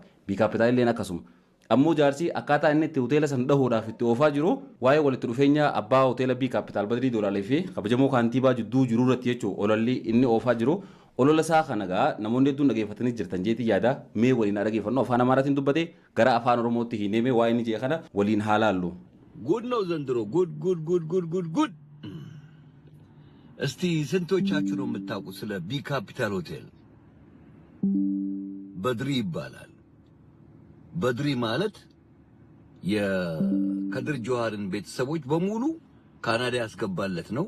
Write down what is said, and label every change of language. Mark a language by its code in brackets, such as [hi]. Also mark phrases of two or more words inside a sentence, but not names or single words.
[om] B kaapitaal illeen akkasuma. Ammoo jaarsi akkaataa inni itti hoteela san dhahuudhaaf itti oofaa jiru waa'ee walitti dhufeenya abbaa hoteela B kaapitaal Badrii Doolaalee fi kabajamoo kaantiibaa jidduu jiru irratti jechuun ololli inni oofaa jiru olola isaa kana gaa namoonni hedduun dhageeffatanii jirtan jeetii yaada mee waliin dhageeffannu afaan Amaaraatiin dubbate gara afaan Oromootti hineemee waa'ee inni jee kana waliin haalaallu. [am] ጉድ ነው ዘንድሮ ጉድ እስቲ ስንቶቻችሁ ነው የምታውቁት ስለ ቢ ካፒታል ሆቴል? በድሪ ይባላል። በድሪ ማለት የከድር ጆሃርን ቤተሰቦች በሙሉ ካናዳ ያስገባለት ነው።